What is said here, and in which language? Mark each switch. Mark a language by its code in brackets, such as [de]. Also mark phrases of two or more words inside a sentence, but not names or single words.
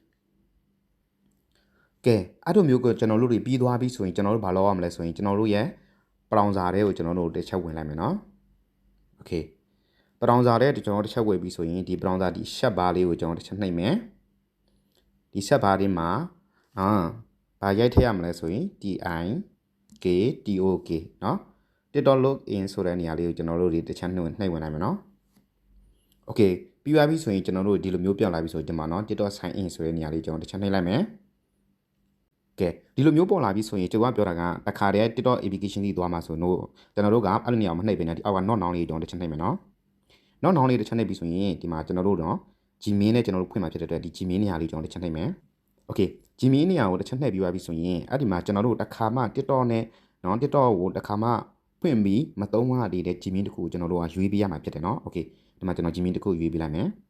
[my] ကဲအဲ့လိုမျိုးကိုကျွန်တော်တို့ပြီးသွားပြီဆိုရင်ကျွန်တော်တို့ဘာလုပ်ရမလဲဆိုရင်ကျွန်တော်တို့ရဲ့ပရောင်စာတွေကိုကျွန်တော်တို့တစ်ချက်ဝင်လိုက်မယ်နော်โอเคပရောင်စာတွေကျွန်တော်တစ်ချက်ဝင်ပြီဆိုရင်ဒီပရောင်စာဒီရှက်ဘားလေးကိုကျွန်တော်တစ်ချက်နှိပ်မယ်ဒီရှက်ဘားလေးမှာဘာရိုက်ထည့်ရမလဲဆိုရင် TIKTOK နော်TikTok login ဆို တဲ့နေရာလေးကိုကျွန်တော်တို့တစ်ချက်နှိပ်ဝင်လိုက်မယ်နော်โอเคပြီးသွားပြီဆိုရင်ကျွန်တော်တို့ဒီလိုမျိုးပြောင်းလာပြီဆိုရင်ဒီမှာနော် TikTok [en] sign in [my] ဆိုတဲ့နေရာလေးကျွန်တော်တစ်ချက်နှိပ်လိုက်မယ် ကဲဒီလိုမျိုးပေါ်လာပြီဆိုရင်ကျွန်တော်ပြောတာကတခါတည်း TikTok application ကြီးသွားမှာဆိုတော့ကျွန်တော်တို့ကအဲ့လိုနေရာမှာမနှိပ်ပေးနဲ့ဒီအောက်က [en] not now [my] လေးကျွန်တော်တစ်ချက်နှိပ်မယ်နော် [en] not now [my] လေးတစ်ချက်နှိပ်ပြီဆိုရင်ဒီမှာကျွန်တော်တို့တော့ Gmail နဲ့ကျွန်တော်တို့ဖွင့်မှာဖြစ်တဲ့အတွက်ဒီ Gmail နေရာလေးကျွန်တော်တစ်ချက်နှိပ်မယ်โอเค Gmail နေရာကိုတစ်ချက်နှိပ်ပြီးသွားပြီဆိုရင်အဲ့ဒီမှာကျွန်တော်တို့တခါမှ TikTok နဲ့နော် TikTok ကိုတခါမှဖွင့်ပြီးမသုံးရသေးတဲ့ Gmail တစ်ခုကိုကျွန်တော်တို့ကရွေးပေးရမှာဖြစ်တယ်နော်โอเคဒီမှာကျွန်တော် Gmail တစ်ခုရွေးပေးလိုက်မယ်